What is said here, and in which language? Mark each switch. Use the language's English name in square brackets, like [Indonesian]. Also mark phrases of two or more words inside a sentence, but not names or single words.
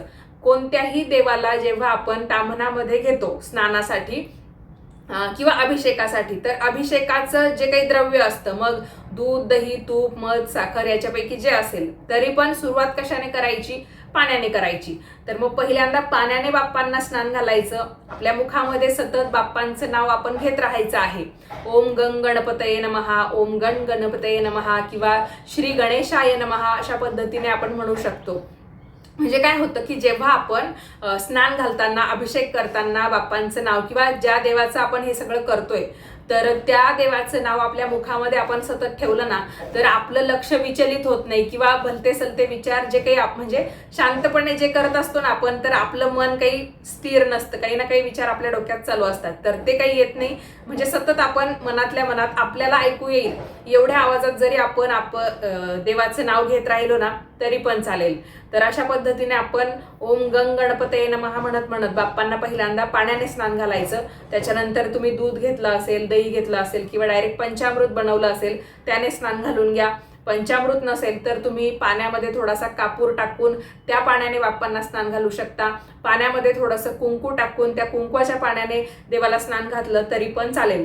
[Marathi] कोणत्याही देवाला जेव्हा आपण ताम्हनामध्ये घेतो स्नानासाठी किंवा अभिषेकासाठी, तर अभिषेकाचं जे काही द्रव्य असतं, मग दूध, दही, तूप, मध, साखर याच्यापैकी जे असेल, तरी पण सुरुवात कशाने करायची, पाण्याने करायची. तर मग पहिल्यांदा पाण्याने बाप्पांना स्नान घालायचं. आपल्या मुखामध्ये सतत बाप्पांचं नाव आपण घेत राहायचं आहे. [Sanskrit] ओम गंग गणपतये नमः, ओम गण गणपतये नमः, किंवा श्री गणेशाय नमः [Marathi] अशा पद्धतीने आपण म्हणू शकतो. म्हणजे काय होतं की जेव्हा आपण स्नान घालताना, अभिषेक करताना बाप्पांचं नाव किंवा ज्या देवाचं आपण हे सगळं करतोय तर त्या देवाचं नाव आपल्या मुखामध्ये आपण सतत ठेवलं ना, तर आपलं लक्ष विचलित होत नाही, किंवा भलते सलते विचार जे काही म्हणजे शांतपणे जे करत असतो ना आपण, तर आपलं मन काही स्थिर नसतं, काही ना काही विचार आपल्या डोक्यात चालू असतात, तर ते काही येत नाही. म्हणजे सतत आपण मनातल्या मनात आपल्याला ऐकू येईल एवढ्या आवाजात जरी आपण देवाचं नाव घेत राहिलो ना तरी पण चालेल. तर अशा पद्धतीने आपण [Sanskrit] ओम गंग गणपतये नमः [Marathi] म्हणत म्हणत बाप्पांना पहिल्यांदा पाण्याने स्नान घालायचं. त्याच्यानंतर तुम्ही दूध घेतलं असेल, दही घेतलं असेल किंवा डायरेक्ट पंचामृत बनवलं असेल त्याने स्नान घालून घ्या. पंचामृत नसेल तर तुम्ही पाण्यामध्ये थोडासा कापूर टाकून त्या पाण्याने बाप्पांना स्नान घालू शकता. पाण्यामध्ये थोडंसं कुंकू टाकून त्या कुंकवाच्या पाण्याने देवाला स्नान घातलं तरी पण चालेल.